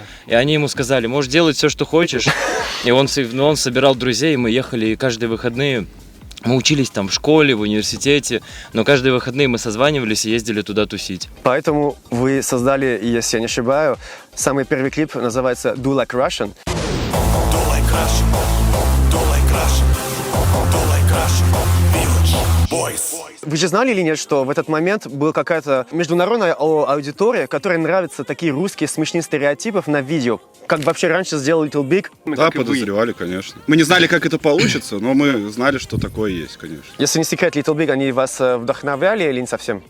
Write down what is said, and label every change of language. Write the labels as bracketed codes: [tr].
[ru] И они ему сказали, можешь делать все, что хочешь. И он собирал друзей, и мы ехали, и каждые выходные... Мы учились там в школе, в университете, но каждые выходные мы созванивались и ездили туда тусить. Поэтому вы создали, если я не ошибаюсь, самый первый клип называется «Do Like Russian». [en] Do like Russian, do like Russian, do like Russian, village boys. [ru] Вы же знали или нет, что в этот момент была какая-то международная аудитория, которой нравятся такие русские смешные стереотипы на видео? Как вообще раньше сделал Little Big? Да, подозревали, конечно. Мы не знали, как это получится, но мы знали, что такое есть, конечно. Если не секрет, Little Big, они вас вдохновляли или не совсем?